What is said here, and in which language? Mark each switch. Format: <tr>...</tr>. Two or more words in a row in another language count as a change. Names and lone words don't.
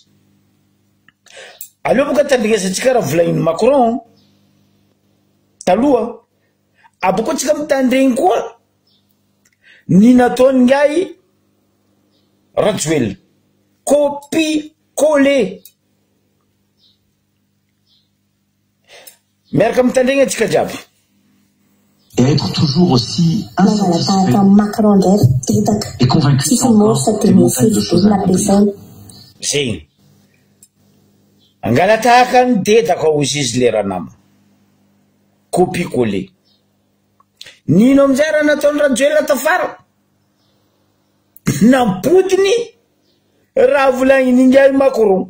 <mg>Aleo boka tandrinesatsika raha volagnin'ny Macron taloha, aboko atsika mitandregny koa ny nataony ngiay Rajoelina</mg> <fr>copie collé.</fr> <mg>Miaraka mitandregny atsika jiaby.</mg> <fr>Être toujours aussi insatisfait et convaincu</fr> <mg>zegny angala tahaka ny dedaka ao izy le raha nama</mg> <fr>copie collé.</fr> <mg>Nino amizay raha nataony Rajoelina tafara nampotiny raha volagniny ngiay Macron.</mg>